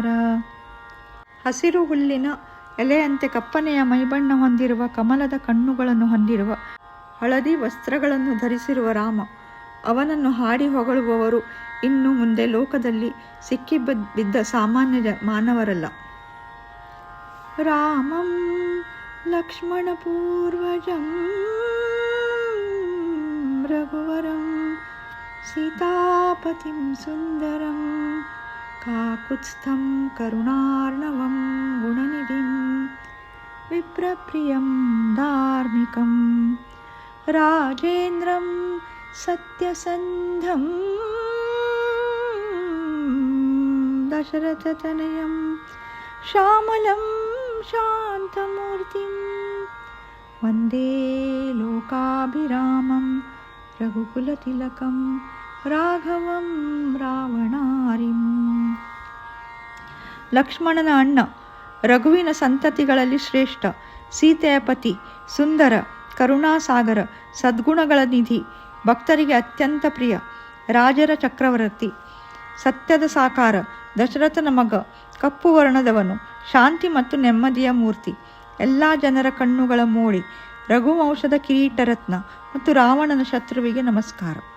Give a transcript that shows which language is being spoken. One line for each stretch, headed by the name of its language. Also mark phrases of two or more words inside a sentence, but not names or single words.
Kannada: ಹಸಿರು ಹುಲ್ಲಿನ ಎಲೆಯಂತೆ ಕಪ್ಪನೆಯ ಮೈಬಣ್ಣ ಹೊಂದಿರುವ, ಕಮಲದ ಕಣ್ಣುಗಳನ್ನು ಹೊಂದಿರುವ, ಹಳದಿ ವಸ್ತ್ರಗಳನ್ನು ಧರಿಸಿರುವ ರಾಮ, ಅವನನ್ನು ಹಾಡಿ ಹೊಗಳುವವರು ಇನ್ನು ಮುಂದೆ ಲೋಕದಲ್ಲಿ ಸಿಕ್ಕಿಬಿದ್ದ ಸಾಮಾನ್ಯ ಮಾನವರಲ್ಲ.
Sanskrit: ರಾಮಂ ಲಕ್ಷ್ಮಣ ಪೂರ್ವಜಂ ರಘುವರಂ सीतापतिं सुन्दरं काकुत्स्थं करुणार्णवं गुणनिधिं विप्रप्रियं धार्मिकं राजेन्द्रं सत्यसन्धं दशरथतनयं श्यामलं शान्तमूर्तिं वन्दे लोकाभिरामं रघुकुलतिलकं ರಾಘವಂ ರಾವಣಾರಿಂ.
Kannada: ಲಕ್ಷ್ಮಣನ ಅಣ್ಣ, ರಘುವಿನ ಸಂತತಿಗಳಲ್ಲಿ ಶ್ರೇಷ್ಠ, ಸೀತೆಯ ಪತಿ, ಸುಂದರ, ಕರುಣಾಸಾಗರ, ಸದ್ಗುಣಗಳ ನಿಧಿ, ಭಕ್ತರಿಗೆ ಅತ್ಯಂತ ಪ್ರಿಯ, ರಾಜರ ಚಕ್ರವರ್ತಿ, ಸತ್ಯದ ಸಾಕಾರ, ದಶರಥನ ಮಗ, ಕಪ್ಪು ವರ್ಣದವನು, ಶಾಂತಿ ಮತ್ತು ನೆಮ್ಮದಿಯ ಮೂರ್ತಿ, ಎಲ್ಲ ಜನರ ಕಣ್ಣುಗಳ ಮೋಳಿ, ರಘುವಂಶದ ಕಿರೀಟರತ್ನ ಮತ್ತು ರಾವಣನ ಶತ್ರುವಿಗೆ ನಮಸ್ಕಾರ.